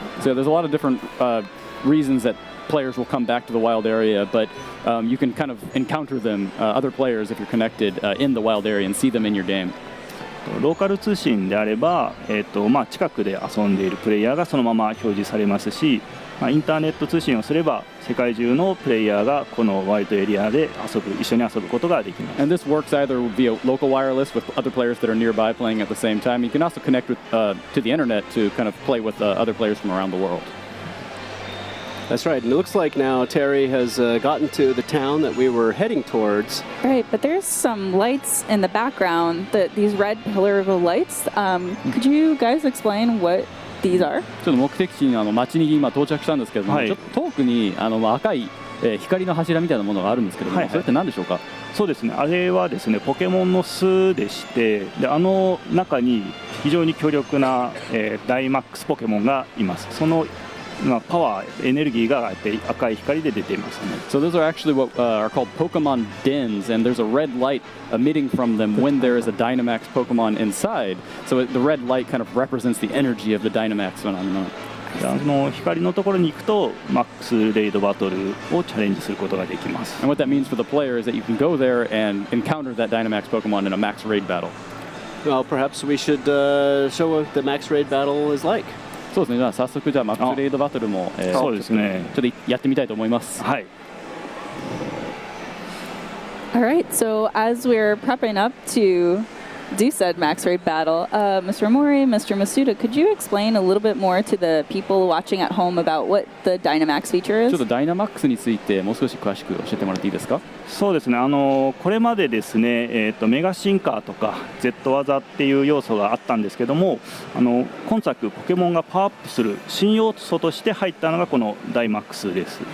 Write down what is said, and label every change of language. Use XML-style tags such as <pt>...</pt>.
<en>So there's a lot of different reasons that players will come back to the wild area, but you can kind of encounter them, other players, if you're connected in the wild area and see them in your game.</en> <ja>ローカル通信であれば、近くで遊んでいるプレイヤーがそのまま表示されますし、インターネット通信をすれば世界中のプレイヤーがこのワイルドエリアで一緒に遊ぶことができます。</ja> <en>And this works either via local wireless with other players that are nearby playing at the same time. You can also connect with, to the internet to kind of play with other players from around the world. That's right. And it looks like now Terry has gotten to the town that we were heading towards. Right, but there's some lights in the background, these red pillar of lights. Could you guys explain what these are?</en> <ja>ちょっと目的地の町に今到着したんですけれども、はい、ちょっと遠くに赤い、光の柱みたいなものがあるんですけれども、それって何でしょうか？そうですね、あれはですね、ポケモンの巣でして、で中に非常に強力な、ダイマックスポケモンがいます。そのパワー、エネルギーが赤い光で出ていますね。</ja> <en>So those are actually what are called Pokemon dens, and there's a red light emitting from them when there is a Dynamax Pokemon inside. So the red light kind of represents the energy of the Dynamax phenomenon.</en> <ja>光のところに行くとマックスレイドバトルをチャレンジすることができます。</ja> <en>And what that means for the player is that you can go there and encounter that Dynamax Pokemon in a max raid battle. Well, perhaps we should show what the max raid battle is like.</en> <ja>そうですね。じゃあ早速じゃあマックスレイドバトルもそうですね。ちょっとやってみたいと思います。はい。</ja> <en>All right, so as we're prepping up to do said max raid battle, Mr. Omori, Mr. Masuda, could you explain a little bit more to the people watching at home about what the Dynamax feature</en> <ja>ちょっ</ja> <en>is?</en> <ja>とダイナマックスについてもう少し詳しく教えてもらっていいですか？そうですね、これまでですね、メガ進化とか Z 技っていう要素があったんですけども、今作ポケモンがパワーアップする新要素として入ったのがこのダイマックスです。</ja>